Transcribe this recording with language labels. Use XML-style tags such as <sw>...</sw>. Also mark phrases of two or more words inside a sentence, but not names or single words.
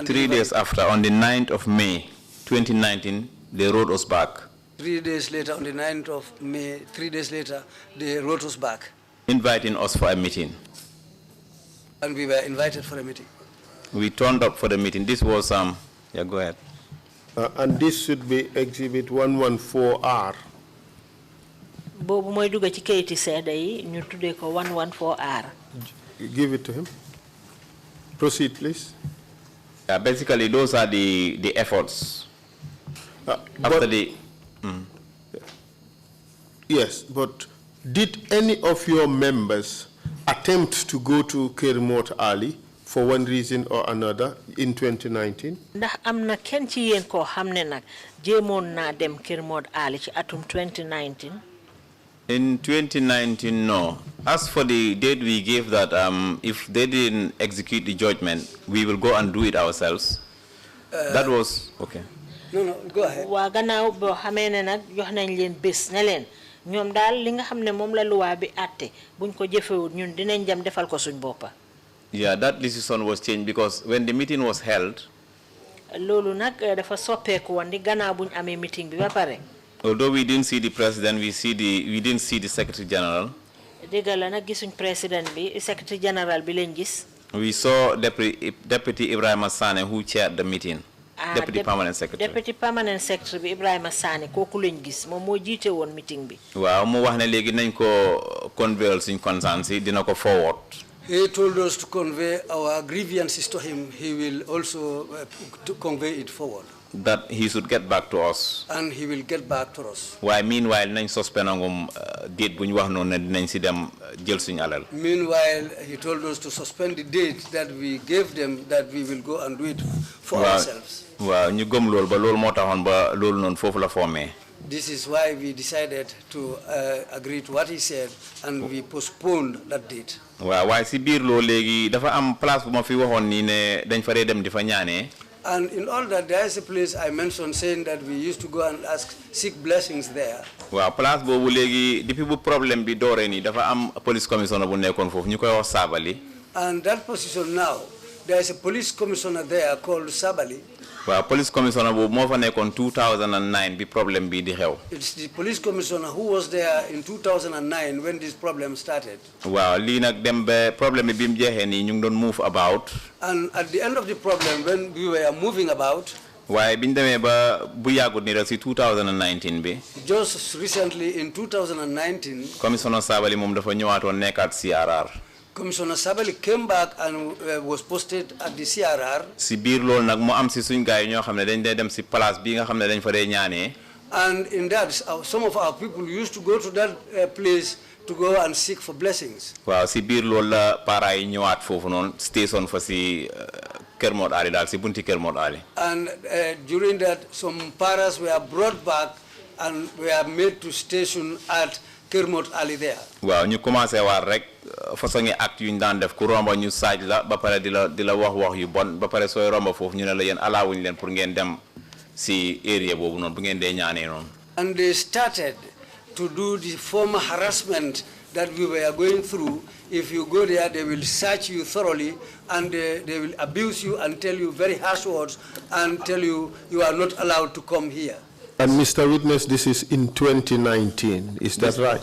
<en>3 days after, on the 9th of May 2019, they wrote us back. 3 days later, on the 9th of May, 3 days later, they wrote us back. Inviting us for a meeting. And we were invited for a meeting. We turned up for the meeting. This was, yeah, go ahead. And this should be Exhibit 114R.</en> <wo>boobu mooy dugg ci kayiti seede yi ñu tuddee ko 114R.</wo> <en>Give it to him. Proceed, please. Basically, those are the efforts. After the... Yes, but did any of your members attempt to go to Kermot Ali for one reason or another in 2019?</en> <wo>ndax am na kenn ci yéen koo xam ne nag jéemoon naa dem Kermot Ali ci atum 2019.</wo> <en>In 2019, no. As for the date we gave that if they didn't execute the judgment, we will go and do it ourselves. That was, okay. No, go ahead.</en> <wo>waa gannaaw boo xamee ne nag jox nañ leen bés ne leen ñoom daal li nga xam ne moom la luwaa bi àtte buñ ko jëfewut ñun dinañ dem defal ko suñ boppa.</wo> <en>Yeah, that decision was changed because when the meeting was held,</en> <wo>loolu nag dafa soppeeku woon di gannaaw buñ amee meeting bi ba pare.</wo> <en>although we didn't see the president, we didn't see the secretary general.</en> <wo>dégg la nag gisuñ président bi</wo> <en>secretary general</en> <wo>bi leen gis.</wo> <en>We saw Deputy Ibrahima Sane who chaired the meeting. Deputy Permanent Secretary. Deputy Permanent Secretary</en> <wo>bi Ibrahima Sane kooku lañ gis moom moo jiite woon meeting bi. waaw mu wax ne léegi nañ ko convey suñ concerns yi dina ko forward.</wo> <en>He told us to convey our grievances to him. He will also to convey it forward. That he should get back to us. And he will get back to us. Why meanwhile</en> <wo>nañ suspend ngum date bu ñu wax noonu ne dinañ si dem jël suñu alal.</wo> <en>Meanwhile, he told us to suspend the date that we gave them, that we will go and do it for ourselves.</en> <wo>waaw ñu gëm loolu ba loolu moo taxoon ba loolu noonu foofu la formé.</wo> <en>This is why we decided to agree to what he said, and we postponed that date.</en> <wo>waaw waaye si biir loolu léegi dafa am place bu ma fi waxoon nii ne dañ fa dee dem di fa ñaanee.</wo> <en>And in all that, there is a place I mentioned saying that we used to go and seek blessings there.</en> <wo>waaw place boobu léegi depuis bu problème bi dooree nii dafa am</wo> <en>police commissioner</en> <wo>bu nekkoon foofu ñu koy wax Sabali.</wo> <en>And that position now, there is a police commissioner there called Sabali.</en> <wo>waaw</wo> <en>police commissioner</en> <wo>boobu moo fa nekkoon 2009 bi problème bi di xew.</wo> <en>It's the police commissioner who was there in 2009 when this problem started.</en> <wo>waaw lii nag dem ba problème bi mu jeexee nii ñu ngi doon</wo> <en>move about. And at the end of the problem, when we were moving about,</en> <wo>waaye bi ñu demee ba bu yàggut nii rek si 2019 bi.</wo> <en>just recently in 2019,</en> <wo>commissioner Sabali moom dafa ñëwaatoon nekkaat CRR.</wo> <en>Commissioner Sabali came back and was posted at the CRR.</en> <wo>si biir loolu nag mu am si suñ gars yi ñoo xam ne dañ dee dem si place bi nga xam ne dañ fa dee ñaanee.</wo> <en>And in that, some of our people used to go to that place to go and seek for blessings.</en> <wo>waaw si biir loolu la parents yi ñëwaat foofu noonu station fa si Kër Mor Ali daal si bunti Kër Mor Ali.</wo> <en>And during that, some parents were brought back and were made to station at Kër Mor Ali there.</en> <wo>waaw ñu commencé waat rek façon ngi acte yu ñu daan def ku romba ñu saaj la ba pare di la wax yu bon ba pare sooy romba foofu ñu ne la yéen alaawuñu leen pour ngeen dem si area boobu noonu bu ngeen dee ñaanee noonu.</wo> <en>And they started to do the former harassment that we were going through. If you go there, they will search you thoroughly and they will abuse you and tell you very harsh words and tell you you are not allowed to come here. And Mr. Witness, this is in 2019, is that right?</en>